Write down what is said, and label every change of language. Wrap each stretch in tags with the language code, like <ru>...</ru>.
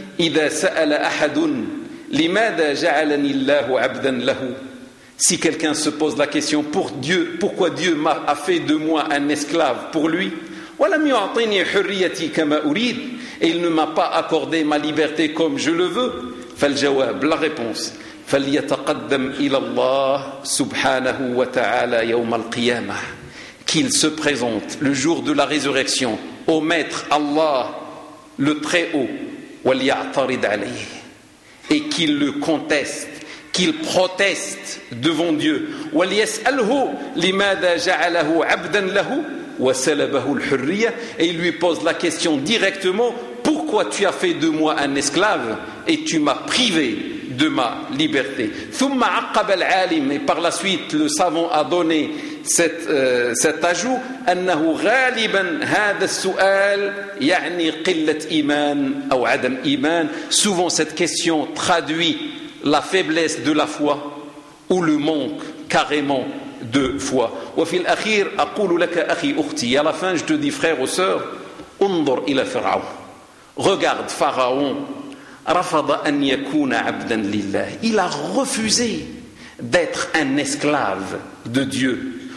<ar>إذا سأل أحد لماذا جعلني الله عبدا له.</ar> <fr>Si quelqu'un se pose la question pour Dieu, pourquoi Dieu m'a a fait de moi un esclave pour lui,</fr> <ar>ولم يعطيني حريتي كما أريد,</ar> <fr>et il ne m'a pas accordé ma liberté comme je le veux.</fr> <ar>فالجواب,</ar> <fr>la réponse,</fr> <ar>فليتقدم إلى الله سبحانه وتعالى يوم القيامة.</ar> <fr>Qu'il se présente le jour de la résurrection au maître Allah, le Très-Haut,</fr> <ar>وليعترض عليه,</ar> <fr>et qu'il le conteste, qu'il proteste devant Dieu.</fr> <ar>وليسأله لماذا جعله عبدا له وسلبه الحرية,</ar> <fr>et il lui pose la question directement, pourquoi tu as fait de moi un esclave et tu m'as privé de ma liberté.</fr> <ar>ثم عقب العالم,</ar> <fr>et par la suite le savant a donné cet ajout,</fr> <ar>أنه غالبا هذا السؤال يعني قلة إيمان أو عدم إيمان.</ar> <fr>Souvent cette question traduit la faiblesse de la foi ou le manque carrément de foi.</fr> <ar>وفي الأخير أقول لك أخي أختي,</ar> <fr>à la fin je te dis frère ou sœur,</fr> <ar>انظر إلى فرعون,</ar> <fr>regarde Pharaon,</fr> <ar>رفض أن يكون عبدا لله,</ar> <fr>il a refusé d'être un esclave de Dieu.</fr>